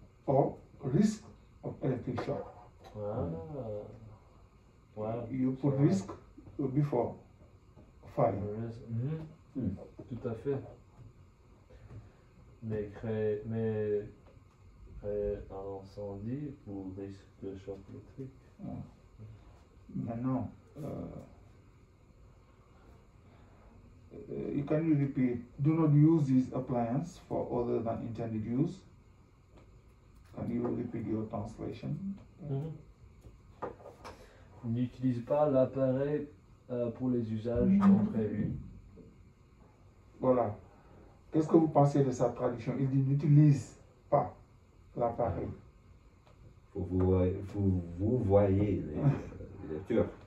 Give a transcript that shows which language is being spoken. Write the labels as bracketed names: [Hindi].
[English] or risk of electric shock. [French] Ah, ouais. [English] You put risk before fire. [French] Mhm. Tout à fait. Mais créer un incendie ou risque de choc électrique. Maintenant, [English] you can repeat, do not use this appliance for other than intended use. Can you repeat your translation? [French] N'utilise pas l'appareil pour les usages non prévus. Voilà. Qu'est-ce que vous pensez de sa traduction? Il dit n'utilise pas l'appareil. Vous voyez les lectures.